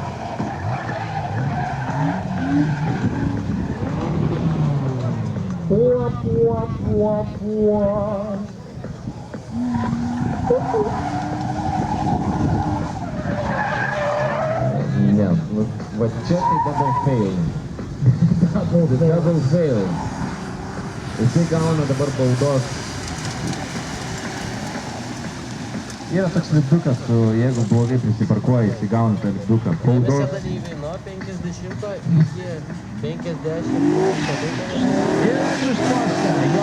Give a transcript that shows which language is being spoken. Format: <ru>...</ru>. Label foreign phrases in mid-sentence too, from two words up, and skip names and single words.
<lt>Pua, pua, pua, pua. Ne, va čia tai</lt> <en>double fail. Double fail.</en> <lt>Jisai gauna dabar baudos. Yra toks lipdukas, jeigu blogai prisiparkuoja, jisai gauna tą lipduką. Baudos. Visi dalyviai nuo 50 iki 50. Ir išposta, jo.</lt>